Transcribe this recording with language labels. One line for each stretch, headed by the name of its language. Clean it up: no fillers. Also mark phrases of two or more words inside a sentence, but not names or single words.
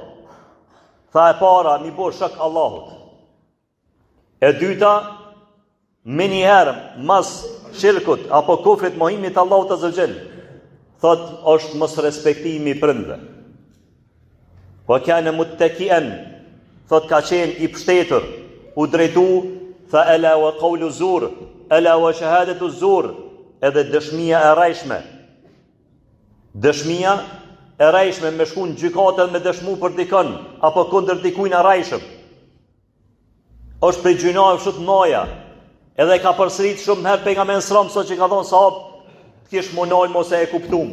Albanian: Tha e para mi bo shok Allahut. E dyta me njëherë mas shirkut apo kufrit mohimit Allahut
Arabic: عز وجل.
Albanian: Thot është mos respektimi i prindve.
Arabic: وكان متكئا,
Albanian: thot ka qenë i pështetur, u drejtu, tha
Arabic: ألا وقول الزور ألا وشهادة الزور,
Albanian: edhe dëshmia e rrejshme. Dëshmia e rrejshme me shku në gjykatën me dëshmu për dikën, apo kundër dikujt e rrejshëm. Është për gjunave shumë të mëdha. Edhe ka përsërit shumë herë pejgamberi
Arabic: صلى الله عليه وسلم
Albanian: që ka thonë sahab, kish monol mos e kuptum.